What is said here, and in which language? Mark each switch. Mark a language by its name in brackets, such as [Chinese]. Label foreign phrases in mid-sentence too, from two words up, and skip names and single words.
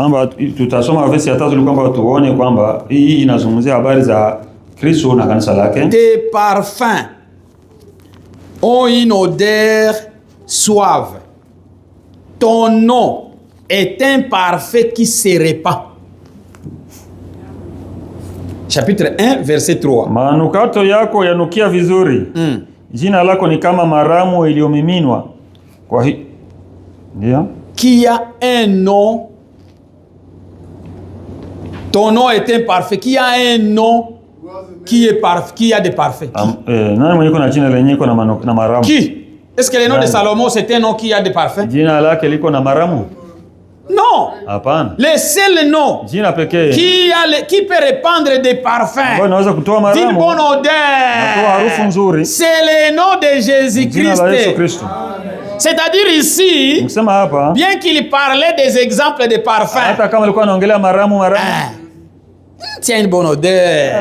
[French] Tes parfums ont une odeur suave. Ton nom est un parfum qui se répand. Chapitre 1, verset 3. [Swahili] Manukato yako yanukia vizuri. Jina lako ni kama maramu iliyomiminwa. Kwa hiyo ndio. [French] Qui a un nom. Ton nom est un parfait. Qui a un nom qui est parfait, qui a des parfaits. [Swahili] Nani mwenye kuna jina lenye liko na maramu? [French] Qui? Est-ce que le nom de Salomon c'est un nom qui a des parfaits? [Swahili] Jina lake liko na maramu? [French] Non. [Swahili] Hapana. [French] Le seul nom qui peut répandre des parfums d'une bonne odeur, c'est le nom de Jésus-Christ. C'est-à-dire ici, bien qu'il parlait des exemples de parfums, tiens une bonne odeur.